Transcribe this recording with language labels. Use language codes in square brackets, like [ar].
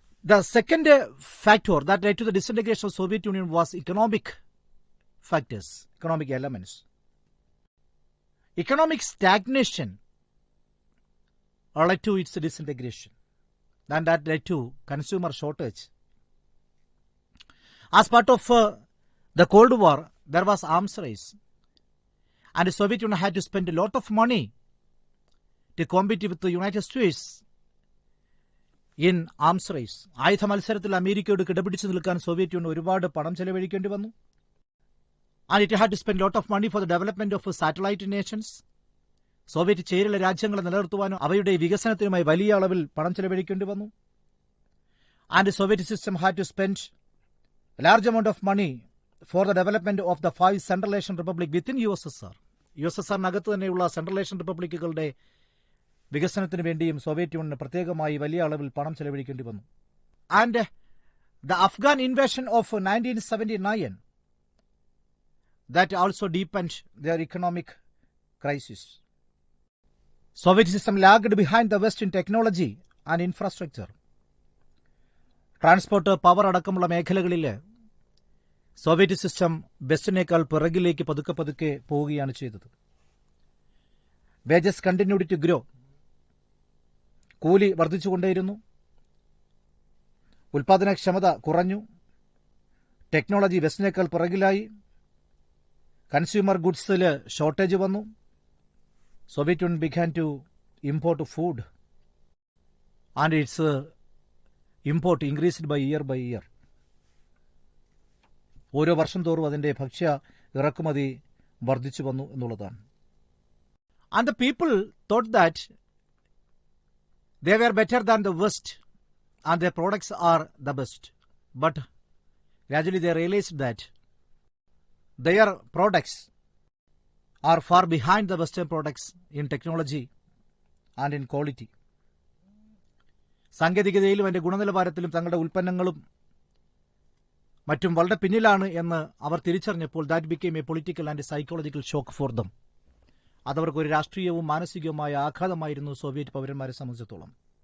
[en] The second factor that led to the disintegration of Soviet Union was economic factors, economic elements. Economic stagnation led to its disintegration, and that led to consumer shortage. As part of the Cold War, there was arms race, and the Soviet Union had to spend a lot of money to compete with the United States in arms race. [ml] ആയുധ മത്സരത്തിൽ അമേരിക്കയോട് കിടപിടിച്ചു നിൽക്കാൻ Soviet union ഒരുപാട് പണം ചെലവഴിക്കേണ്ടി വന്നു. [en] And it had to spend a lot of money for the development of satellite nations. [ml] Soviet ചേരിയുള്ള രാജ്യങ്ങളെ നിലനിർത്തുവാനും അവയുടെ വികസനത്തിനുമായി വലിയ അളവിൽ പണം ചെലവഴിക്കേണ്ടി വന്നു. [en] And the Soviet system had to spend a large amount of money for the development of the 5 Central Asian Republic within USSR. [ml] USSR-നകത്ത് തന്നെയുള്ള central Asian റിപ്പബ്ലിക്കുകളുടെ വികസനത്തിന് വേണ്ടിയും Soviet യൂണിയന് പ്രത്യേകമായി വലിയ അളവിൽ പണം ചെലവഴിക്കേണ്ടി വന്നു. [en] And the Afghan invasion of 1979 that also deepened their economic crisis. Soviet system lagged behind the West in technology and infrastructure. [ml] Transport, power അടക്കമുള്ള മേഖലകളിൽ സോവിയറ്റ് സിസ്റ്റം വെസ്റ്റിനേക്കാൾ പിറകിലേക്ക് പതുക്കെ പതുക്കെ പോവുകയാണ് ചെയ്തത്. [en] Wages continued to grow. [ml] കൂലി വർദ്ധിച്ചുകൊണ്ടേയിരുന്നു. ഉൽപാദനക്ഷമത കുറഞ്ഞു. ടെക്നോളജി വെസ്റ്റിനേക്കാൾ പിറകിലായി. കൺസ്യൂമർ ഗുഡ്സിൽ ഷോർട്ടേജ് വന്നു. [en] Soviet Union began to import food and its import increased by year. [ml] ഓരോ വർഷം തോറും അതിന്റെ ഭക്ഷ്യ ഇറക്കുമതി വർദ്ധിച്ചു വന്നു എന്നുള്ളതാണ്. [en] And the people thought that they were better than the West and their products are the best. But gradually they realized that their products are far behind the Western products in technology and in quality. [ml] സാങ്കേതികതയിലും അതിന്റെ ഗുണനിലവാരത്തിലും തങ്ങളുടെ ഉൽപ്പന്നങ്ങളും മറ്റും വളരെ പിന്നിലാണ് എന്ന് അവർ തിരിച്ചറിഞ്ഞപ്പോൾ [en] That became a political and psychological shock for them. [ml] അതവർക്ക് ഒരു രാഷ്ട്രീയവും മാനസികവുമായ ആഘാതമായിരുന്നു സോവിയറ്റ് പൗരന്മാരെ സംബന്ധിച്ചിടത്തോളം.